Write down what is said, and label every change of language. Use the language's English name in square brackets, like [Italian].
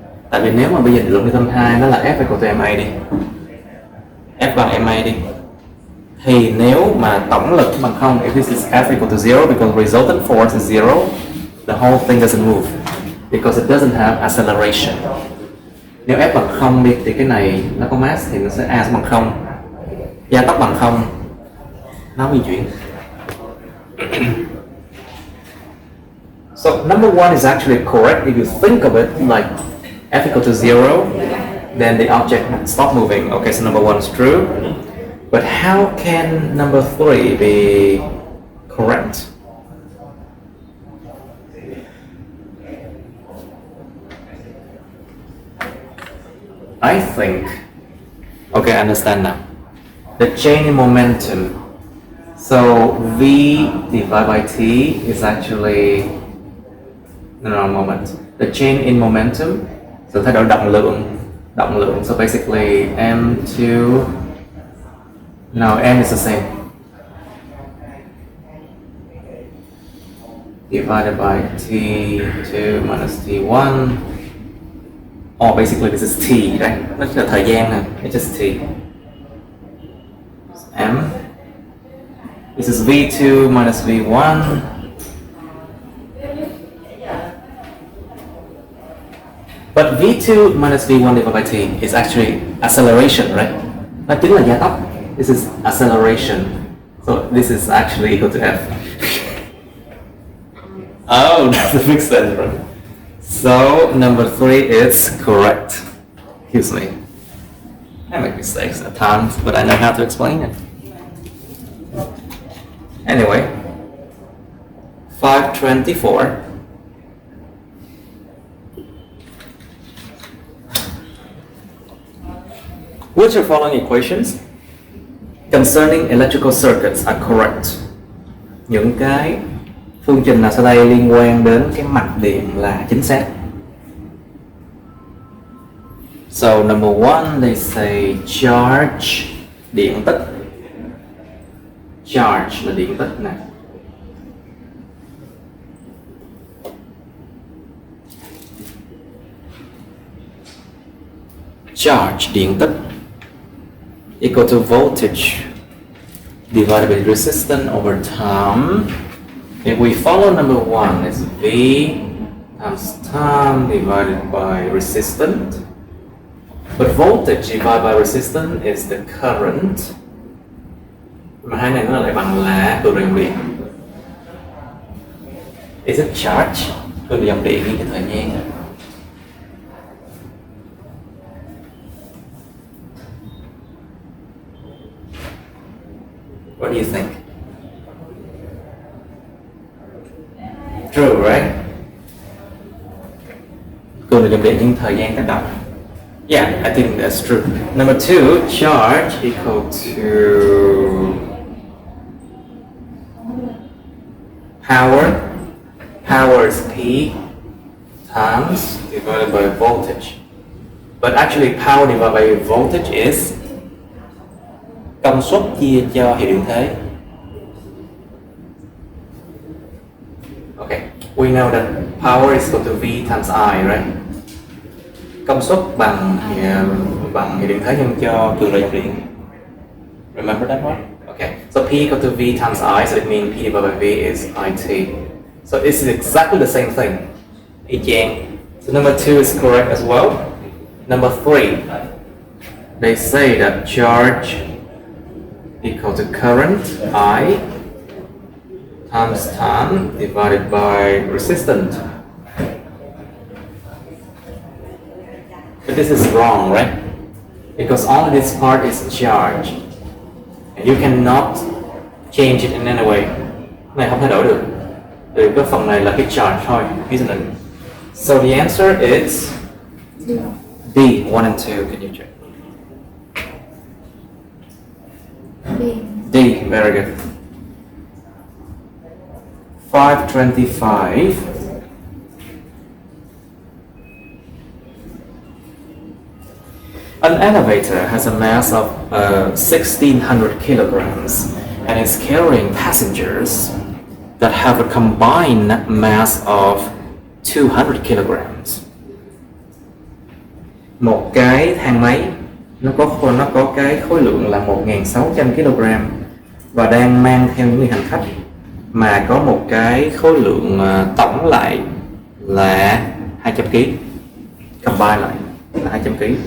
[Vietnamese] Tại vì nếu mà bây giờ định luật Newton 2 nó là F equal to ma đi, F bằng ma đi, thì nếu mà tổng lực bằng 0, [English] if this is F equal to 0 because resultant force is 0, the whole thing doesn't move because it doesn't have acceleration. [Vietnamese] Nếu F bằng 0 đi thì cái này nó có mass thì nó sẽ A sẽ bằng 0, gia tốc bằng 0, nó di chuyển. [English] So number one is actually correct if you think of it like F equal to 0, then the object stop moving. Okay, so number one is true. But how can number 3 be correct? I think, okay, I understand now. The change in momentum. So V divided by T is actually, no, moment. The change in momentum, so [Vietnamese] thay đổi động lượng. [English] So basically M2, no, M is the same. Divided by T2 minus T1. Oh, basically this is T, right? [Vietnamese] Nó là thời gian nè, [English] it's just T. [Vietnamese] M [English] This is V2 minus V1. But V2 minus V1 divided by T is actually acceleration, right? [Vietnamese] Nó chính là gia tốc. [English] This is acceleration. So this is actually equal to F. Oh, that makes sense, right? So number 3 is correct. Excuse me. I make mistakes at times, but I know how to explain it. Anyway, 524. Which of the following equations concerning electrical circuits are correct? [Vietnamese] Những cái phương trình nào sau đây liên quan đến cái mạch điện là chính xác? [English] So number 1, they say charge, [Vietnamese] điện tích. Charge là điện tích nè. [English] Charge, [Vietnamese] điện tích, [English] equal to voltage divided by resistance over time. If we follow number 1, it's V times time divided by resistance. But voltage divided by resistance is the current. [Vietnamese] Mà hai này nó lại bằng là cường độ dòng điện. [English] Is it charge? [Vietnamese] Cường độ dòng điện như cái thời gian. [English] What do you think? True, right? [Vietnamese] Cường độ dòng điện nhưng thời gian tác động. [English] Yeah, I think that's true. Number 2, charge equal to power. Power is P times divided by voltage. But actually power divided by voltage is [Vietnamese] công suất chia cho hiệu điện thế. [English] Okay, we know that power is equal to V times I, right? [Vietnamese] Công suất bằng hiệu điện thế nhân cho cường độ dòng điện. [English] Remember that one? Okay, so P equal to V times I, so it means P divided by V is IT. So this is exactly the same thing. [Vietnamese] Y chang. [English] So number 2 is correct as well. Number 3, they say that charge equal to current I times time divided by resistance. But this is wrong, right? Because only this part is charge. And you cannot change it in any way. [Vietnamese] Này không thay đổi được. Từ cái phần này là cái charge thôi, [English] isn't it? So the answer is D, 1 and 2. Can you check? D, very good. 525. An elevator has a mass of 1,600 kilograms and is carrying passengers that have a combined mass of 200 kilograms. [Vietnamese] Một cái thang máy nó có cái khối lượng là 1.600 kg và đang mang theo những người hành khách mà có một cái khối lượng tổng lại là 200 kg, combine lại là 200 kg.